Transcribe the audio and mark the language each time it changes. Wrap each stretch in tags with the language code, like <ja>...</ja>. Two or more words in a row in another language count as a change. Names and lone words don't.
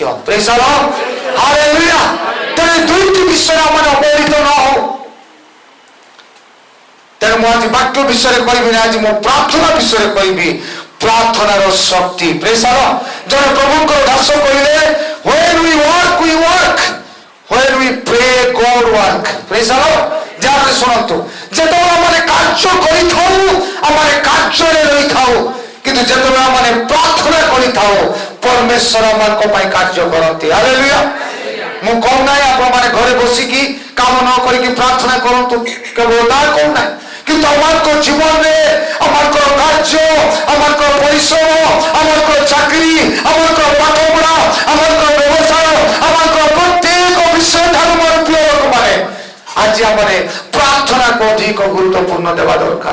<en>praise the Lord. ହାଲେଲୁୟା।</en> <or>ତେଣୁ ଦୁଇଟି ବିଷୟରେ ଆମମାନେ ଅବହେଳିତ ନ ହଉ। ତେଣୁ ମୁଁ ଆଜି ବାକ୍ୟ ବିଷୟରେ କହିବି ନା, ଆଜି ମୁଁ ପ୍ରାର୍ଥନା ବିଷୟରେ କହିବି। ପ୍ରାର୍ଥନାର ଶକ୍ତି।</or> <en>praise the Lord.</en> <or>ଜଣେ ପ୍ରଭୁଙ୍କର ଦାସ କହିଲେ,</or> <en>when we work we work, when we pray God work. praise the Lord.</en> <or>ଯାହା ଶୁଣନ୍ତୁ, ଯେତେବେଳେ ଆମେ କାର୍ଯ୍ୟ କରିଥାଉ, ଆମେ କାର୍ଯ୍ୟରେ ରହିଥାଉ, କିନ୍ତୁ ଯେତେବେଳେ ଆମେ ପ୍ରାର୍ଥନା କରିଥାଉ, ପରମେଶ୍ୱର ଆମମାନଙ୍କ ପାଇଁ କାର୍ଯ୍ୟ କରନ୍ତି। ହାଲେଲୁୟା। ମୁଁ କହୁନାହିଁ ଆପଣମାନେ ଘରେ ବସିକି କାମ ନ କରିକି ପ୍ରାର୍ଥନା କରନ୍ତୁ, କେବଳ ତା କହୁନାହିଁ, କିନ୍ତୁ ଆମମାନଙ୍କ ଜୀବନରେ ଆମଙ୍କର କାର୍ଯ୍ୟ, ଆମଙ୍କର ପରିଶ୍ରମ, ଆମଙ୍କର ଚାକିରି, ଆମଙ୍କର ପାଠପଢା, ଆମଙ୍କର ବ୍ୟବସାୟ, ଆମଙ୍କର ପ୍ରତ୍ୟେକ ବିଷୟ ଠାରୁ ମୋର ପ୍ରିୟ ଲୋକମାନେ, ଆଜି ଆମେ ପ୍ରାର୍ଥନାକୁ ଅଧିକ ଗୁରୁତ୍ୱପୂର୍ଣ୍ଣ ଦେବା ଦରକାର।</or>